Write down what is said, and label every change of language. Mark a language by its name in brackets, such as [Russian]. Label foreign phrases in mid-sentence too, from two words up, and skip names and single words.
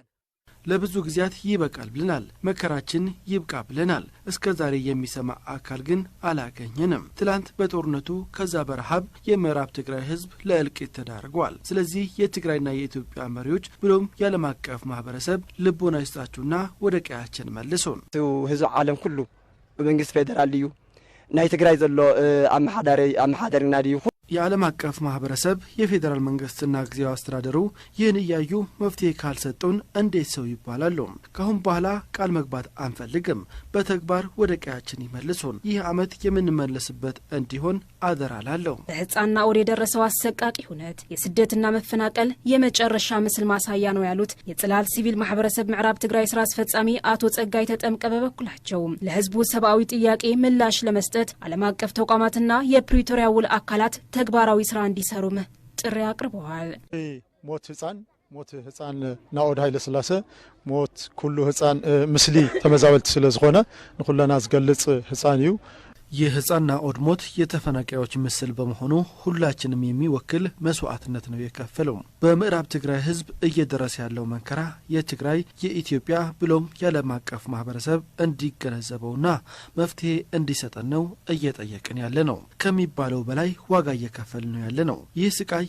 [Amharic] ለብዙ ጊዜያት ይበቃል ብለናል። መከራችን ይብቃ ብለናል። እስከዛሬ የሚሰማ አካል ግን አላገኘንም። ትላንት በጦርነቱ ከዛ በረሃብ የምዕራብ ትግራይ ህዝብ ለእልቂት ተዳርጓል። ስለዚህ የትግራይና የኢትዮጵያ መሪዎች ብሎም የዓለም አቀፍ ማህበረሰብ ልቦና ይስጣችሁና ወደ ቀያችን መልሱን። [Tigrinya] ህዝብ ዓለም ሁሉ በመንግስት ፌደራል እዩ ናይ ትግራይ ዘሎ አመሓዳሪና ዲዩ [Amharic] የዓለም አቀፍ ማህበረሰብ የፌዴራል መንግስትና ጊዜያዊ አስተዳደሩ ይህን እያዩ መፍትሄ ካልሰጡን እንዴት ሰው ይባላሉ? ካሁን በኋላ ቃል መግባት አንፈልግም፣ በተግባር ወደ ቀያችን ይመልሱን። ይህ ዓመት የምንመለስበት እንዲሆን አደራ ላለሁ። በህፃንና አውድ የደረሰው አሰቃቂ ሁነት የስደትና መፈናቀል የመጨረሻ ምስል ማሳያ ነው ያሉት የጽላል ሲቪል ማህበረሰብ ምዕራብ ትግራይ ስራ አስፈጻሚ አቶ ጸጋይ ተጠምቀ በበኩላቸው ለህዝቡ ሰብአዊ ጥያቄ ምላሽ ለመስጠት ዓለም አቀፍ ተቋማትና የፕሪቶሪያ ውል አካላት ተግባራዊ ስራ እንዲሰሩም ጥሪ አቅርበዋል። [Tigrinya] ሞት ህፃን ናኦድ ኃይለ ስላሴ ሞት ኩሉ ህፃን ምስሊ ተመዛበልት ስለዝኾነ ንኩለና ዝገልጽ ህፃን እዩ። [Amharic] የህፃን ናኦድ ሞት የተፈናቃዮች ምስል በመሆኑ ሁላችንም የሚወክል መስዋዕትነት ነው የከፈለው። በምዕራብ ትግራይ ህዝብ እየደረሰ ያለው መንከራ የትግራይ የኢትዮጵያ ብሎም የዓለም አቀፍ ማህበረሰብ እንዲገነዘበውና መፍትሄ እንዲሰጠን ነው እየጠየቅን ያለ ነው። ከሚባለው በላይ ዋጋ እየከፈልን ነው ያለ ነው። ይህ ስቃይ